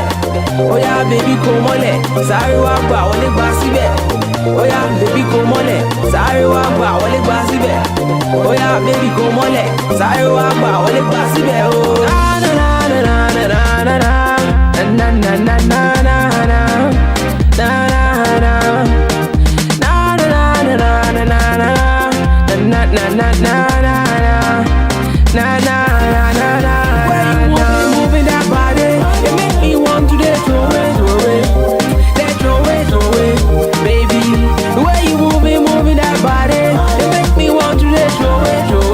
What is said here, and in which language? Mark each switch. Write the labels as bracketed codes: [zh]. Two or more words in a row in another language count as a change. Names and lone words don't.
[en] Oh yeah, baby, [yo] kò mọ́lẹ̀, sáré wá gbà wọlé gbà síbẹ̀. [en] Oh yeah, baby, [yo] kò mọ́lẹ̀, sáré wá gbà wọlé gbà síbẹ̀. [en] Oh yeah, baby, [yo] kò mọ́lẹ̀, sáré wá gbà wọlé gbà síbẹ̀. [en] Oh na na na na na na na na na na na na na na na na moving that body, it make me want to throw it, baby. The way you moving that body, it make me want to throw it.